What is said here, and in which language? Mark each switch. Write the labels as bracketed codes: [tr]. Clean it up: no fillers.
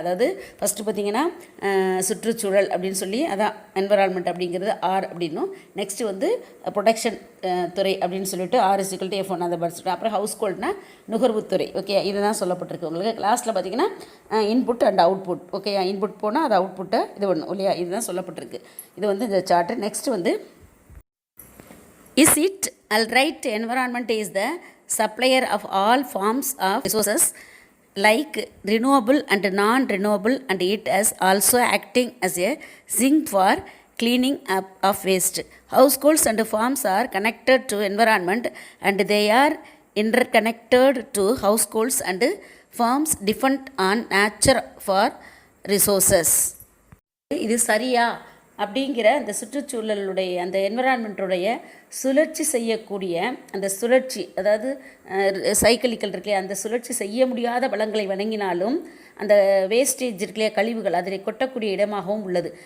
[ta] அதாவது ஃபஸ்ட்டு பார்த்திங்கன்னா சுற்றுச்சூழல் அப்படின்னு சொல்லி அதான் என்வரான்மெண்ட் அப்படிங்கிறது ஆர் அப்படின்னும், நெக்ஸ்ட்டு வந்து ப்ரொடக்ஷன் துறை அப்படின்னு சொல்லிட்டு R is equal to F1 அந்த மாதிரி சொல்லிட்டு, அப்புறம் ஹவுஸ் ஹோல்டுனா நுகர்வுத்துறை. ஓகே. இதுதான் சொல்லப்பட்டிருக்கு உங்களுக்கு கிளாஸில் பார்த்திங்கன்னா இன்புட் அண்ட் அவுட்புட். ஓகேயா. இன்புட் போனால் அது அவுட்புட்டை இது பண்ணும் இல்லையா, இதுதான் சொல்லப்பட்டிருக்கு. இது வந்து இந்த சார்ட்டு. நெக்ஸ்ட் வந்து [en] Is it alright environment is the supplier of all forms of resources like renewable and non-renewable, and it is also acting as a sink for cleaning up of waste. Households and farms are connected to environment and they are interconnected to households and farms depend on nature for resources. [ta] இது சரியா அப்படிங்கிற அந்த சுற்றுச்சூழலுடைய அந்த என்விரான்மெண்ட்டுடைய சுழற்சி செய்யக்கூடிய அந்த சுழற்சி, அதாவது சைக்கிளிக்கல் இருக்குல்லையா, அந்த சுழற்சி செய்ய முடியாத வளங்களை வழங்கினாலும் அந்த வேஸ்டேஜ் இருக்குல்லையா கழிவுகள் அதை கொட்டக்கூடிய இடமாகவும் உள்ளது.